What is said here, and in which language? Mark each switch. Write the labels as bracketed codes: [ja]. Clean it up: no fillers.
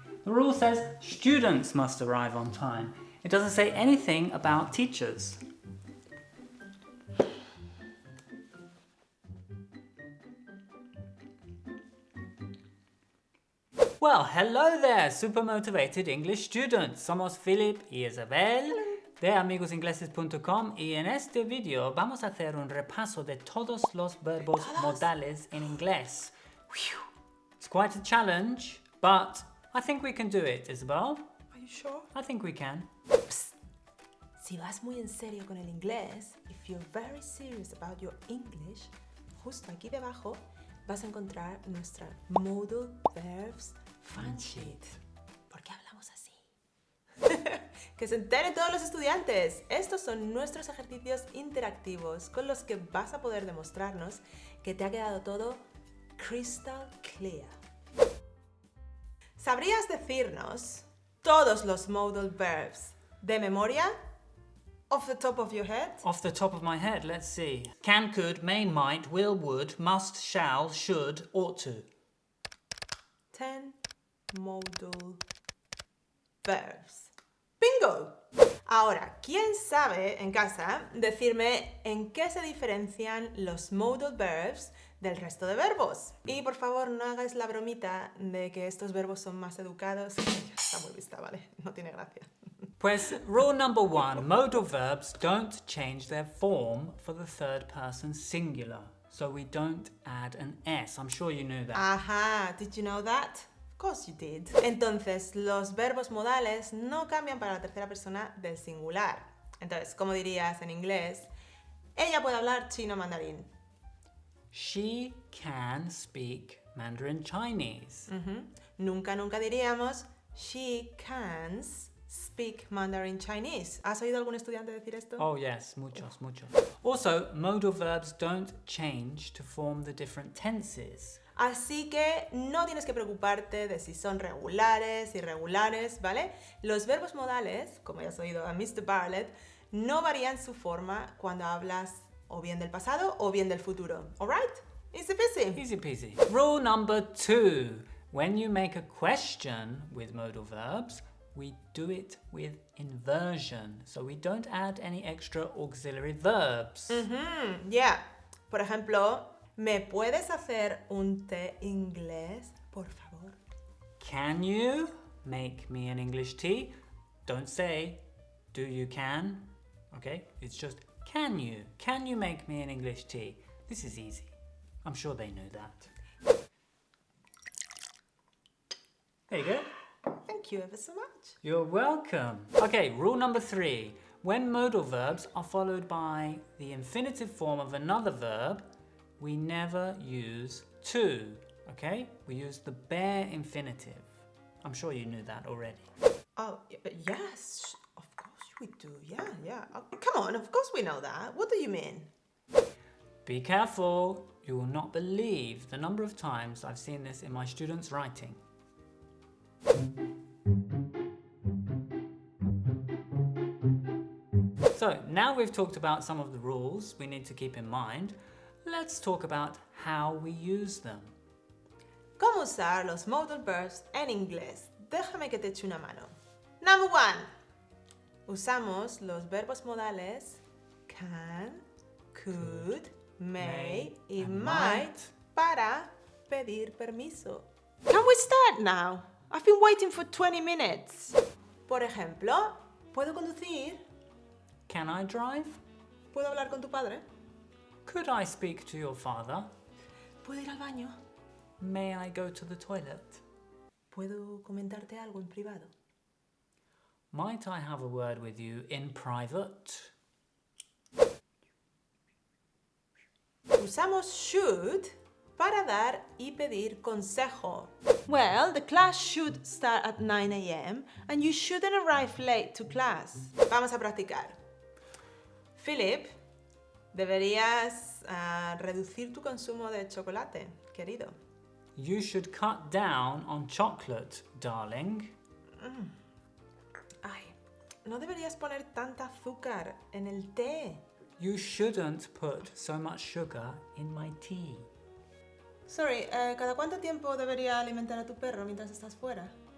[en] The rule says students must arrive on time. It doesn't say anything about teachers. Well, hello there, super motivated English students. [es] Somos Philip y Isabel de amigosingleses.com y en este video vamos a hacer un repaso de todos los verbos modales en inglés. Whew. [en] It's quite a challenge, but I think we can do it, Isabel. Are you sure? I think we can. Psst. [es] Si vas muy en serio con el inglés, [en] if you're very serious about your English, [es] justo aquí debajo vas a encontrar nuestra Modal Verbs Fan Sheet. ¿Por qué hablamos así? Que se enteren todos los estudiantes. Estos son nuestros ejercicios interactivos con los que vas a poder demostrarnos que te ha quedado todo [en] crystal clear. [es] ¿Sabrías decirnos todos los modal verbs de memoria? [en] Off the top of your head? Off the top of my head, let's see. Can, could, may, might, will, would, must, shall, should, ought to. 10 modal verbs. ¡Bingo! [es] Ahora, ¿quién sabe en casa decirme en qué se diferencian los modal verbs del resto de verbos? Y por favor, no hagáis la bromita de que estos verbos son más educados. Ya está muy vista, ¿vale? No tiene gracia. [en] Pues, rule number 1, modal verbs don't change their form for the third person singular. So we don't add an S. I'm sure you knew that. Ajá, did you know that? Of course you did. [es] Entonces, los verbos modales no cambian para la tercera persona del singular. Entonces, ¿cómo dirías en inglés? Ella puede hablar chino mandarín. [en] She can speak Mandarin Chinese. [es] Nunca diríamos [en] she can speak Mandarin Chinese. [es] ¿Has oído algún estudiante decir esto? [en] Oh yes, muchos. Also, modal verbs don't change to form the different tenses. [es] Así que no tienes que preocuparte de si son regulares, irregulares, ¿vale? Los verbos modales, como ya has oído a Mr. Bartlett, no varían su forma cuando hablas o bien del pasado o bien del futuro. [en] Alright? Easy peasy. Easy peasy. Rule number 2. When you make a question with modal verbs, we do it with inversion. So we don't add any extra auxiliary verbs. Yeah. Por ejemplo, ¿me puedes hacer un té inglés, por favor? Can you make me an English tea? Don't say, do you can? Okay? It's just, can you? Can you make me an English tea? This is easy. I'm sure they know that. There you go. Thank you ever so much. You're welcome. Okay, rule number 3. When modal verbs are followed by the infinitive form of another verb, we never use to, okay? We use the bare infinitive. I'm sure you knew that already. Oh, but yes, of course we do. Yeah. Oh, come on, of course we know that. What do you mean? Be careful. You will not believe the number of times I've seen this in my students' writing. So, now we've talked about some of the rules we need to keep in mind, let's talk about how we use them. [es] ¿Cómo usar los modal verbs en inglés? Déjame que te eche una mano. Number 1. Usamos los verbos modales can, could, may y [en] and [es] might para pedir permiso. [en] Can we start now? I've been waiting for 20 minutes. [es] Por ejemplo, ¿puedo conducir? [en] Can I drive? [es] ¿Puedo hablar con tu padre? [en] Could I speak to your father? [es] ¿Puedo ir al baño? [en] May I go to the toilet? [es] ¿Puedo comentarte algo en privado? [en] Might I have a word with you in private? [es] Usamos should para dar y pedir consejo. [en] Well, the class should start at 9 a.m. and you shouldn't arrive late to class. [es] Vamos a practicar. Philip, deberías reducir tu consumo de chocolate, querido. [en] You should cut down on chocolate, darling. [es] Ay, no deberías poner tanta azúcar en el té. [en] You shouldn't put so much sugar in my tea. [es] Sorry, ¿cada cuánto tiempo debería alimentar a tu perro mientras estás fuera?